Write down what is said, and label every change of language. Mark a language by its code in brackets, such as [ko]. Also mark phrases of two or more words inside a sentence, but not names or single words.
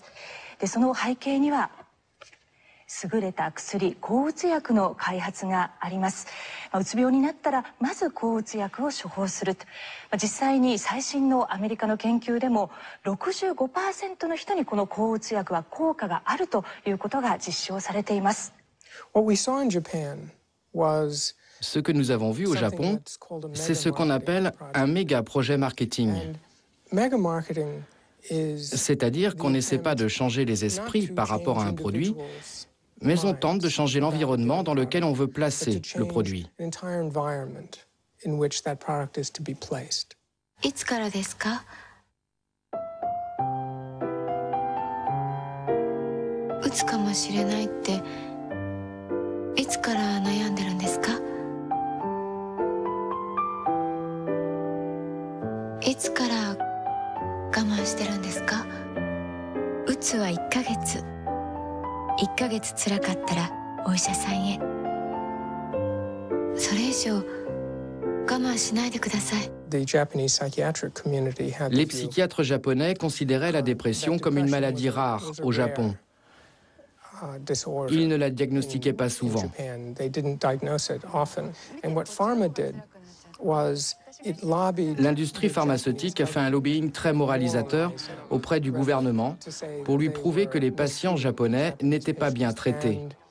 [ja] で、その背景には優れた薬、抗うつ薬の開発があります。うつ病になったらまず抗うつ薬を処方すると。実際に最新のアメリカの研究でも 65% の人にこの抗うつ薬は効果があるということが実証されています。 [en] What we saw in Japan was [fr] Ce que nous avons vu au Japon, c'est ce qu'on appelle un méga projet marketing. C'est-à-dire qu'on n'essaie pas de changer les esprits par rapport à un produit, mais on tente de changer l'environnement dans lequel on veut placer le produit. [ja] いつからですか？うつかもしれないっていつから悩んでるんですか？いつから我慢してるんですか？うつは1ヶ月。1ヶ月辛かったらお医者さんへ。それ以上我慢しないでください。 [fr] Les psychiatres japonais considéraient la dépression comme une maladie rare au Japon. Ils ne la diagnostiquaient pas souvent. L'industrie pharmaceutique a fait un lobbying très moralisateur auprès du gouvernement pour lui prouver que les patients japonais n'étaient pas bien traités.